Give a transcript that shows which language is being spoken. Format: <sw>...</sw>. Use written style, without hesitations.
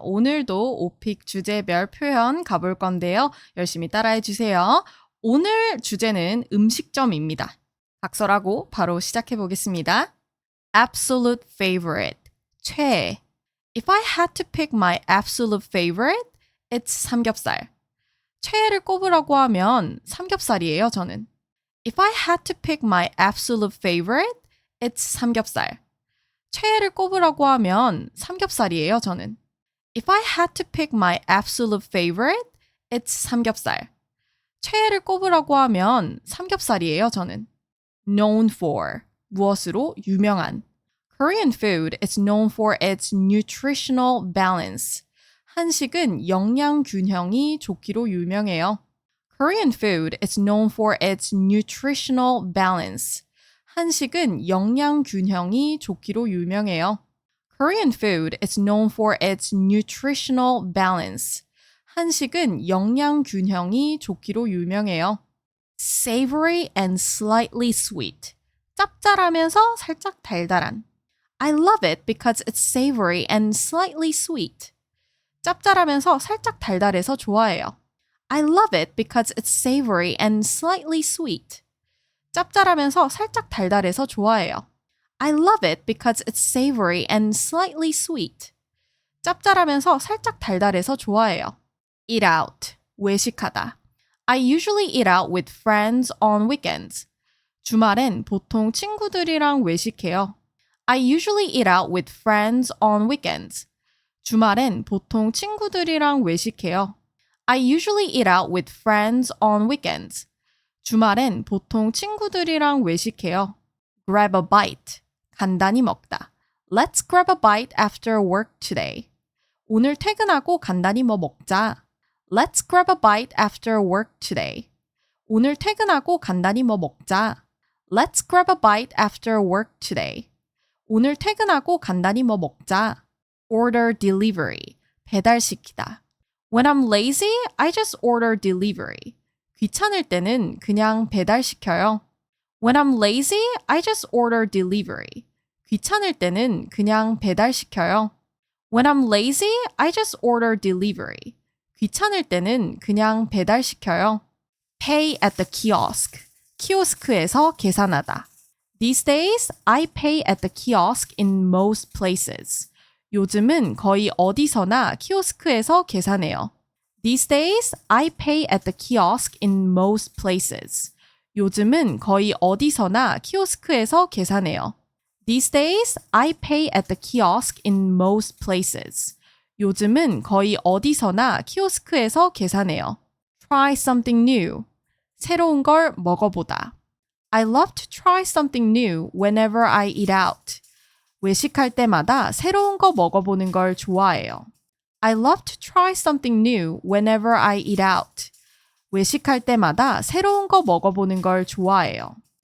<ko>오늘도 오픽 주제별 표현 가볼 건데요. 열심히 따라해 주세요. 오늘 주제는 음식점입니다. 각설하고 바로 시작해 보겠습니다.</ko> <en>Absolute favorite. 최애. If I had to pick my absolute favorite, it's 삼겹살.</en> <ko>최애를 꼽으라고 하면 삼겹살이에요, 저는.</ko> <en>If I had to pick my absolute favorite, it's 삼겹살.</en> <ko>최애를 꼽으라고 하면 삼겹살이에요, 저는.</ko> <en>If I had to pick my absolute favorite, it's 삼겹살.</en> <ko>최애를 꼽으라고 하면 삼겹살이에요, 저는.</ko> <en>Known for,</en> <ko>무엇으로 유명한.</ko> <en>Korean food is known for its nutritional balance.</en> <ko>한식은 영양 균형이 좋기로 유명해요.</ko> <en>Korean food is known for its nutritional balance.</en> <ko>한식은 영양 균형이 좋기로 유명해요.</ko> <en>Korean food is known for its nutritional balance.</en> <ko>한식은 영양 균형이 좋기로 유명해요.</ko> <en>Savory and slightly sweet.</en> <ko>짭짤하면서 살짝 달달한.</ko> <en>I love it because it's savory and slightly sweet.</en> <ko>짭짤하면서 살짝 달달해서 좋아해요.</ko> <en>I love it because it's savory and slightly sweet.</en> <ko>짭짤하면서 살짝 달달해서 좋아해요.</ko> <en>I love it because it's savory and slightly sweet.</en> <ko>짭짤하면서 살짝 달달해서 좋아해요.</ko> <en>Eat out, 외식하다. I usually eat out with friends on weekends.</en> <ko>주말엔 보통 친구들이랑 외식해요.</ko> <en>I usually eat out with friends on weekends.</en> <ko>주말엔 보통 친구들이랑 외식해요.</ko> <en>I usually eat out with friends on weekends.</en> <ko>주말엔 보통 친구들이랑 외식해요.</ko> <en>Grab a bite.</en> <ko>간단히 먹다.</ko> <en>Let's grab a bite after work today.</en> <ko>오늘 퇴근하고 간단히 뭐 먹자.</ko> <en>Let's grab a bite after work today.</en> <ko>오늘 퇴근하고 간단히 뭐 먹자.</ko> <en>Let's grab a bite after work today.</en> <ko>오늘 퇴근하고 간단히 뭐 먹자.</ko> <en>Order delivery. 배달시키다. When I'm lazy, I just order delivery.</en> <ko>귀찮을 때는 그냥 배달시켜요.</ko> <en>When I'm lazy, I just order delivery.</en> <ko>귀찮을 때는 그냥 배달시켜요.</ko> <en>When I'm lazy, I just order delivery.</en> <ko>귀찮을 때는 그냥 배달시켜요.</ko> <en>Pay at the kiosk.</en> <ko>키오스크에서 계산하다.</ko> <en>These days, I pay at the kiosk in most places.</en> <ko>요즘은 거의 어디서나 키오스크에서 계산해요.</ko> <en>These days, I pay at the kiosk in most places.</en> <ko>요즘은 거의 어디서나 키오스크에서 계산해요.</ko> <en>These days, I pay at the kiosk in most places.</en> <ko>요즘은 거의 어디서나 키오스크에서 계산해요.</ko> <en>Try something new.</en> <ko>새로운 걸 먹어보다.</ko> <en>I love to try something new whenever I eat out.</en> <ko>외식할 때마다 새로운 거 먹어보는 걸 좋아해요.</ko> <en>I love to try something new whenever I eat out.</en> <ko>외식할 때마다 새로운 거 먹어보는 걸 좋아해요.</ko>